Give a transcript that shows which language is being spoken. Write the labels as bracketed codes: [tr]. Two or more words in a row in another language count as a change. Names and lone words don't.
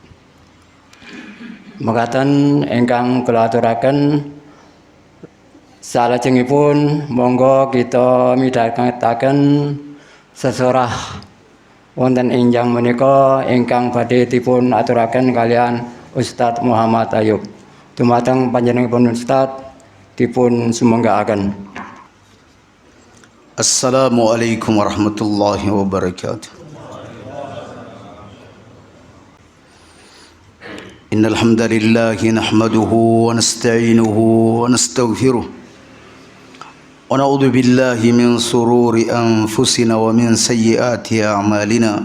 [jv] Mekaten ingkang kula aturaken, salajengipun monggo kita midhangetaken sesorah wonten enjang menika ingkang badhe dipun aturaken kalian Ustadz Muhammad Ayub. Dumateng panjenenganipun Ustadz dipun sumenggaaken. [ar] السلام عليكم ورحمة الله وبركاته. إن الحمد لله نحمده ونستعينه ونستغفره ونعوذ بالله من شرور أنفسنا ومن سيئات أعمالنا.